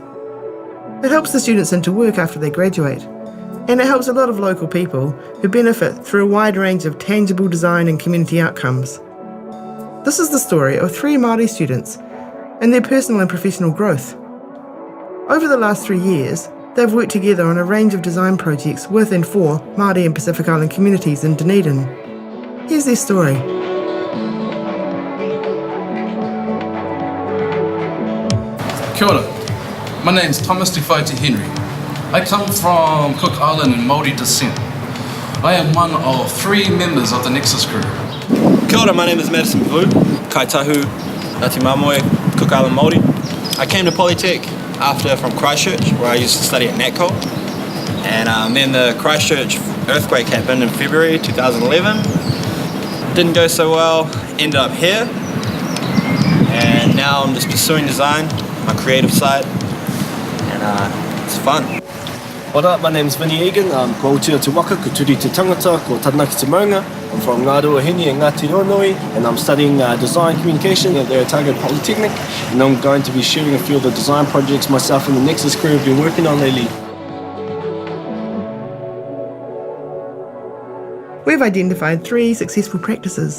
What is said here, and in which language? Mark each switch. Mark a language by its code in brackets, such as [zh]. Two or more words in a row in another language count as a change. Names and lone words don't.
[en] It helps the students into work after they graduate, and it helps a lot of local people who benefit through a wide range of tangible design and community outcomes. This is the story of 3 Māori students and their personal and professional growth. Over the last 3 years, they've worked together on a range of design projects with and for Māori and Pacific Island communities in Dunedin. Here's their story. [mi] Kia ora. [en] My name's Thomas Tufaiti Henry. I come from Cook Island in Māori descent. I am one of 3 members of the Nexus crew. [mi] Kia ora, [en] my name is Madison Vu, Kaitahu, Ngāti Mamoe, Cook Island Māori. I came to Polytech from Christchurch, where I used to study at NATCO. And then the Christchurch earthquake happened in February 2011. Didn't go so well, ended up here. And now I'm just pursuing design, my creative side, and it's fun. What up, my name's Vinny Egan. [mi] I'm ko Aotearoa te waka, ko turi te tangata, ko taranaki te maunga. [en] I'm from Ngārua Hini and Aotearoa, and I'm studying design communication at the Otago Polytechnic, and I'm going to be sharing a few of the design projects myself and the Nexus crew have been working on lately. We've identified 3 successful practices.